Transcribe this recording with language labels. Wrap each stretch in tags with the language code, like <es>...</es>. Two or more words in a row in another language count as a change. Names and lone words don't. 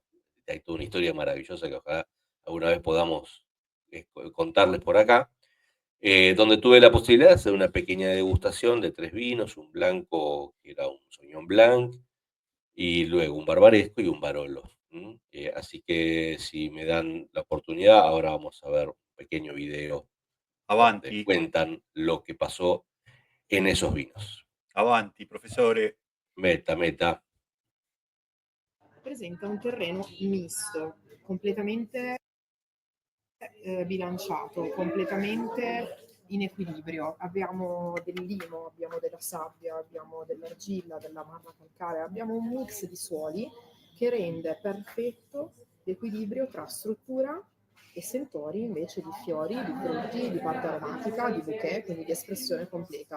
<es>Hay toda una historia maravillosa que ojalá alguna vez podamos contarles por acá, donde tuve la posibilidad de hacer una pequeña degustación de 3 vinos, un blanco que era un Sauvignon Blanc, y luego un Barbaresco y un Barolo. Así que si me dan la oportunidad, ahora vamos a ver un pequeño video donde Avanti, cuentan lo que pasó en esos vinos.</es> <it>avanti, professore. Meta, meta. Presenta un terreno misto, completamente bilanciato, completamente in equilibrio. Abbiamo del limo, abbiamo della sabbia, abbiamo dell'argilla, della marna calcarea, abbiamo un mix di suoli che rende perfetto l'equilibrio tra struttura e sentori invece di fiori, di frutti, di parte aromatica, di bouquet, quindi di espressione completa.</it>